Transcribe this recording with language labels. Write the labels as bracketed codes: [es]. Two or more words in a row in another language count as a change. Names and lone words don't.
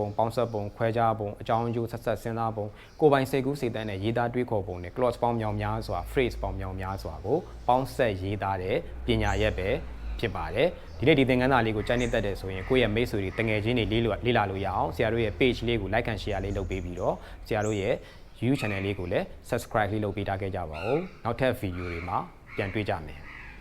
[my] ပေါင်းဆက်ပုံခွဲခြားပုံအကြောင်းအကျိုးဆက်ဆက်စဉ်းစားပုံကိုယ်ပိုင်စိတ်ကူးစိတ်တမ်းနဲ့ရေးသားတွေးခေါ်ပုံနဲ့ clause ပေါင်းမြောင်များစွာ phrase ပေါင်းမြောင်များစွာကိုပေါင်းဆက်ရေးသားတဲ့ပညာရပ်ပဲဖြစ်ပါတယ်။ဒီနေ့ဒီသင်ခန်းစာလေးကိုကြိုက်နေတတ်တယ်ဆိုရင်ကိုယ့်ရဲ့မိတ်ဆွေတွေတငယ်ချင်းတွေလေ့လာလို့ရအောင်ဆရာတို့ရဲ့ page လေးကို [en] like and share [my] လေးလုပ်ပေးပြီးတော့ဆရာတို့ရဲ့YouTube channel လေးကိုလည်း subscribe လေးလုပ်ပေးထားခဲ့ကြပါဦးနောက်ထပ် video တွေမှာပြန်တွေ့ကြမယ်